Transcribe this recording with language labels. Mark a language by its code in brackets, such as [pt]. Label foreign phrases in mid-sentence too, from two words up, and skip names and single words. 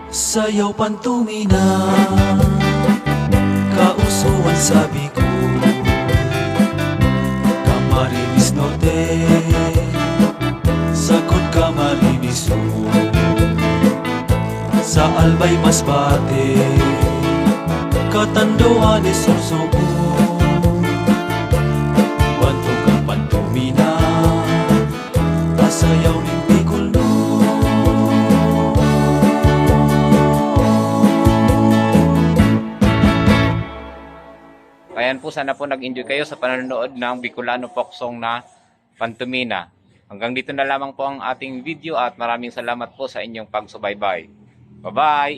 [bik] Sayaw pantumina, kausuhan sabi ko, Camarines Norte, Sakot Camarines Sur, sa Albay Masbate, Catanduanes Sorsogon, Bantog ang pantumina, pasayaw ng Bicol no. [tl] Ayan po, sana po nag-enjoy kayo sa panonood ng Bicolano [en] folk song [tl] na Pantumina. Hanggang dito na lamang po ang ating video at maraming salamat po sa inyong pagsubaybay.